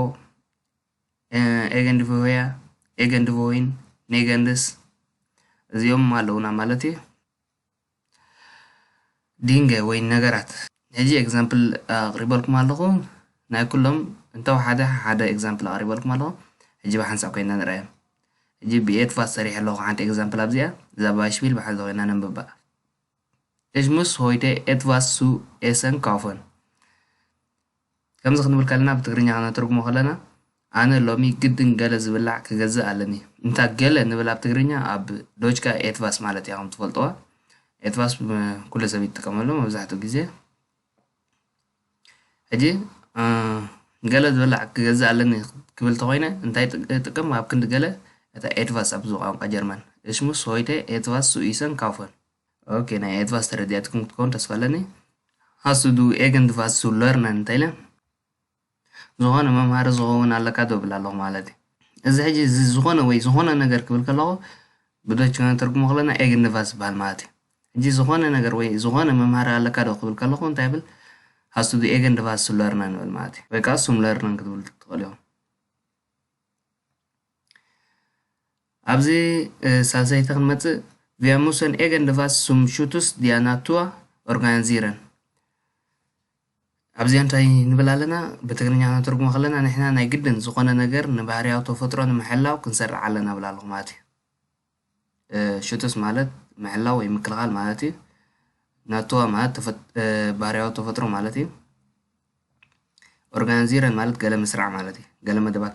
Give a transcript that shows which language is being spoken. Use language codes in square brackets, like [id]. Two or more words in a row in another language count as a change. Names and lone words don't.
[ti] ሆያ ኤገን ሆይን ኔገንድስ እዚኦም ኣለውና ማለት እዩ። ዲንገ ወይ ነገራት ሕጂ ኤግዛምፕል ኣቕሪበልኩም ኣለኹ ናይ ኩሎም እንተው ሓደ ኤግዛምፕል ኣቕሪበልኩም ኣለኹ። ሕጂ ብሓንሳብ ኮይና ንርአዮ። ሕጂ ብኤት ቫስ ሰሪሕ ኣለኹ ሓንቲ ኤግዛምፕል ኣብዚኣ እዛ ባሽቢል ብሓንሳ ኮይና ነንብባ። [de] Ich muss heute etwas zu essen kaufen. [ti] ከምዚ ክንብል ከለና ብትግርኛ ክነተርጉሞ ከለና ኣነ ሎሚ ግድን ገለ ዝብላዕ ክገዝእ ኣለኒ። እንታ ገለ ንብል ኣብ ትግርኛ ኣብ ዶጅካ ኤትቫስ ማለት እያ ከም ትፈልጥዋ። ኤትቫስ ኩሉ ሰብ ይጥቀመሉ መብዛሕትኡ ግዜ። ሕጂ ገለ ዝብላዕ ክገዝእ ኣለኒ ክብል ተኮይነ እንታይ ጥቅም ኣብ ክንዲ ገለ እታ ኤትቫስ ኣብ ቋንቋ ጀርመን [de] Ich muss heute etwas zu essen kaufen. [ti] ኦኬ ናይ ኤትቫስ ተረዲኣትኩም ክትኮን ተስፋ ኣለኒ። [de] Hast du irgendwas zu lernen [ti] እንታይ ኢለ ዝኾነ መምሃሪ ዝኸውን ኣለካ ዶብል ኣለኹ ማለት እዩ። እዚ ሕጂ ዝኾነ ወይ ዝኾነ ነገር ክብል ከለኹ ብዶች ክንተርጉሞ ከለና ኤገን ቫስ ዝበሃል ማለት እዩ። ሕጂ ዝኾነ ነገር ወይ ዝኾነ መምሃሪ ኣለካ ዶ ክብል ከለኹ እንታይ ብል [de] Hast du irgendwas zu lernen [ti] ንብል ማለት እዩ። ወይ ከዓ [de] zum lernen [ti] ክትብል ትኽእሉ ኢኹም። ኣብዚ ሳልሳይቲ ክንመፅእ [de] Wir müssen irgendwas zum Schutz der Natur organisieren. [ti] ኣብዚ እንታይ ንብል ኣለና ብትግርኛ ክንተርጉሞ ከለና ንሕና ናይ ግድን ዝኾነ ነገር ንባህርያዊ ተፈጥሮ ንምሕላው ክንሰርዕ ኣለና ብል ኣለኹ ማለት እዩ። ሽቱስ ማለት ምሕላው ወይ ምክልኻል ማለት እዩ። ናቱዋ ማለት ባህርያዊ ተፈጥሮ ማለት እዩ። ኦርጋናይዚረን ማለት ገለ ምስራዕ ማለት እዩ። ገለ መደባት